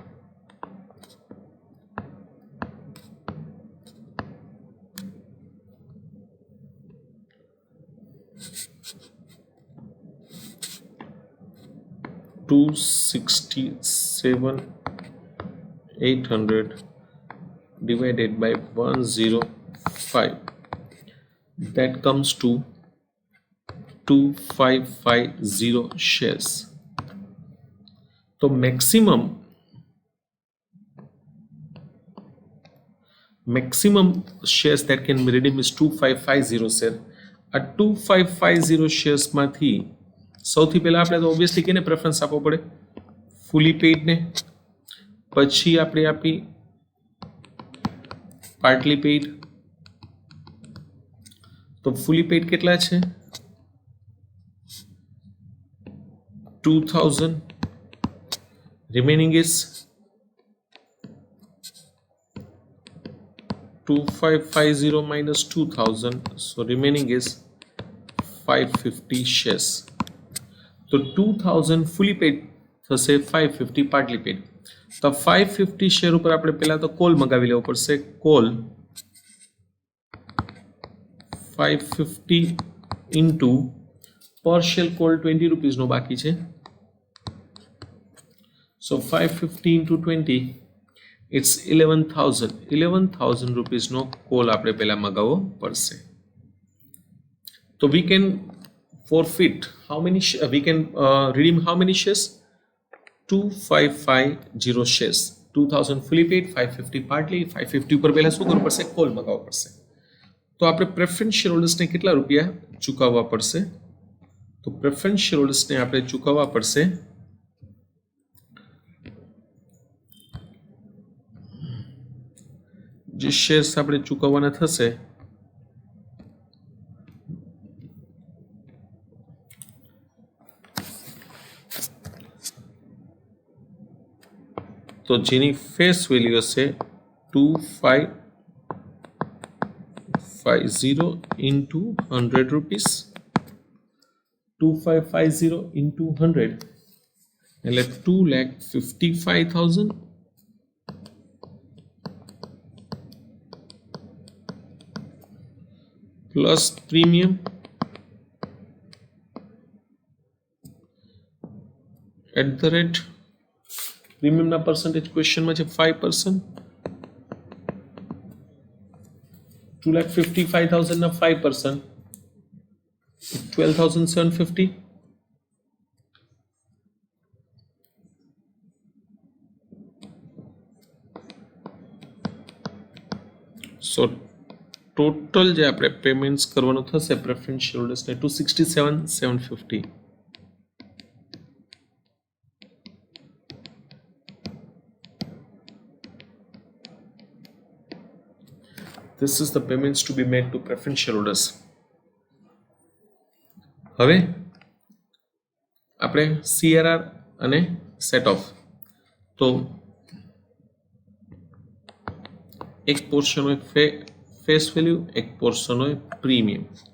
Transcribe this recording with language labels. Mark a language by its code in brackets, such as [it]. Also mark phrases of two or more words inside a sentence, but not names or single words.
[en] to 67,800 divided by 105 that comes to 2550 shares तो maximum shares that can be redeemed is 2550 share [gu] આ 2550 shares માંથી સૌથી પહેલા આપણે તો ઓબ્વિયસલી કેને પ્રેફરન્સ આપવો પડે [en] fully paid [gu] ને પછી આપણે આપી [en] partly paid [gu] તો [en] fully paid [gu] કેટલા છે 2000 [en] remaining is 2550 minus 2000 so remaining is 550 shares [gu] तो 2000 [en] fully paid [gu] થશે 550 [en] partly paid [gu] તો 550 શેર ઉપર આપણે પહેલા તો કોલ મંગાવી લેવો પડશે કોલ 550 [en] into per share [gu] કોલ 20 રૂપીસ નો બાકી છે [en] so 550 into 20 it's 11,000 [gu] રૂપીસ નો કોલ આપણે પહેલા મંગાવવો પડશે તો [en] we can forfeit how many we can redeem how many shares 2550 shares 2000 fully paid 550 partly 550 [gu] ઉપર પહેલા શું કરવું પડશે કોલ મંગાવવો પડશે તો આપણે પ્રેફરન્સ શેર હોલ્ડર્સને કેટલા રૂપિયા ચૂકવવા પડશે તો પ્રેફરન્સ શેર હોલ્ડર્સને આપણે ચૂકવવા પડશે જે શેર્સ આપણે ચૂકવવાના થશે तो જેની [en] face value [gu] હશે [en] 2550 into 100 rupees 2550 into 100 એટલે 2,55,000 plus premium at the rate પ્રીમિયમના પર્સન્ટેજ ક્વેશ્ચનમાં છે 5%. [gu] 2,55,000 ના 5%, 12,750. [en] so total [gu] જે આપણે પેમેન્ટ્સ કરવાનું થશે પ્રેફરન્સ શેર હોલ્ડર્સને 267,750. [en] This is the payments to be made to preference shareholders. [gu] હવે આપણે CRR અને [en] set off, [gu] તો એક પોર્શન હોય [en] face value, [gu] એક પોર્શન હોય પ્રીમિયમ.